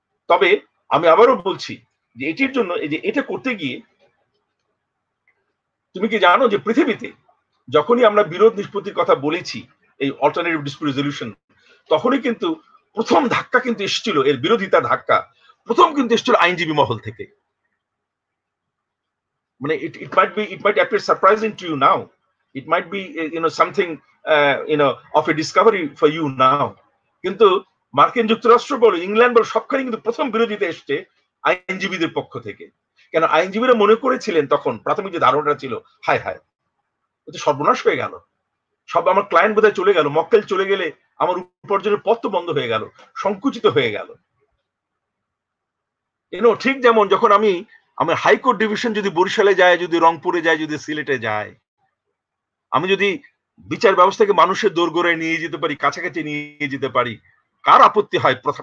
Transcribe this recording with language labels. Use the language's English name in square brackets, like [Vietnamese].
[Bangla] তবে আমি আবারও বলছি যে এটির জন্য, এই যে এটা করতে গিয়ে তুমি কি জানো যে পৃথিবীতে যখনই আমরা বিরোধ নিষ্পত্তির কথা বলেছি, এই অল্টারনেটিভ ডিসপিউট রেজলিউশন, তখনই কিন্তু প্রথম ধাক্কা কিন্তু এসেছিল, এর বিরোধিতা ধাক্কা প্রথম কিন্তু এসেছিল আইনজীবী মহল থেকে। মানে [English] it might appear surprising to you now, it might be something of a discovery for you now, [Bangla] কিন্তু মার্কিন যুক্তরাষ্ট্র বলো, ইংল্যান্ড বলো, সবখানে কিন্তু প্রথম বিরোধিতা এসছে আইনজীবীদের পক্ষ থেকে। কেন আইনজীবীরা মনে করেছিলেন তখন, প্রাথমিক যে ধারণাটা ছিল, হায় হায় এটা সর্বনাশ হয়ে গেল, সব আমার ক্লায়েন্ট বোধহয় চলে গেল, মক্কেল চলে গেলে আমার উপার্জনের পথ তো বন্ধ হয়ে গেল, সংকুচিত হয়ে গেল। ঠিক যেমন যখন আমার হাইকোর্ট ডিভিশন যদি বরিশালে যায়, যদি রংপুরে যায়, যদি সিলেটে যায়, আমি যদি বিচার ব্যবস্থাকে মানুষের দোরগোড়ায় নিয়ে যেতে পারি, কাছাকাছি নিয়ে যেতে পারি, কার আপত্তি হয়?